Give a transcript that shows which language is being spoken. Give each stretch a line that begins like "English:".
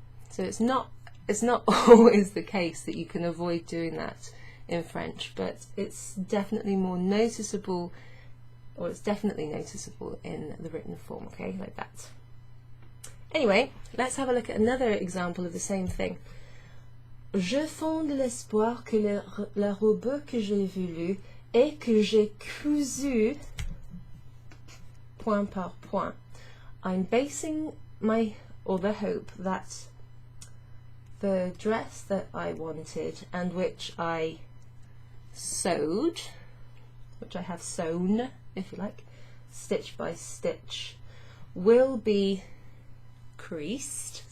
English: So it's not always the case that you can avoid doing that in French, but it's definitely more noticeable, or it's definitely noticeable in the written form, okay, like that. Anyway, let's have a look at another example of the same thing.
French: Je fonde l'espoir que la robe que j'ai voulu et que j'ai cousu point par point.
English: I'm basing the hope that the dress that I wanted and which I sewed, which I have sewn, if you like, stitch by stitch, will be creased.